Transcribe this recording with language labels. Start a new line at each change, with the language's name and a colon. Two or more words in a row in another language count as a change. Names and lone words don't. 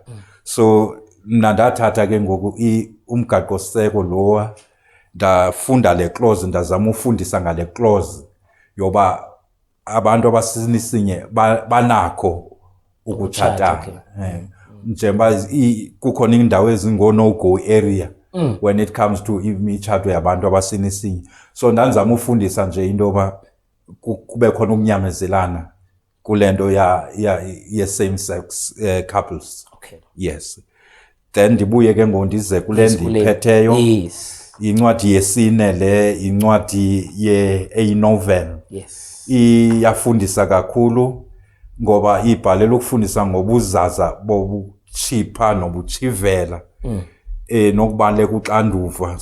Xhosa: So mna ndathatha ke ngoku umgaqo seko lowa, ndafunda le clause, ndazama ufundisa ngale clause yoba abantu abasinisinye banakho ukutshatana. Njengoba kukhona indawo ezingo-
English: no-go area when it comes to
Xhosa: imitshato yabantu abasinisinye. So ndanzama ufundisa nje into yoba kube khona ukunyamezelana kule nto ye-
English: same sex couples.
Xhosa: Yes. Then ndibuye ke ngondize kule ndiphetheyo. Incwadi yesine le, incwadi eyi-novel. Iyafundisa kakhulu ngoba ibhalela ukufundisa ngobuzaza bobuchipha nobuchivela, nokubaleka uxanduva.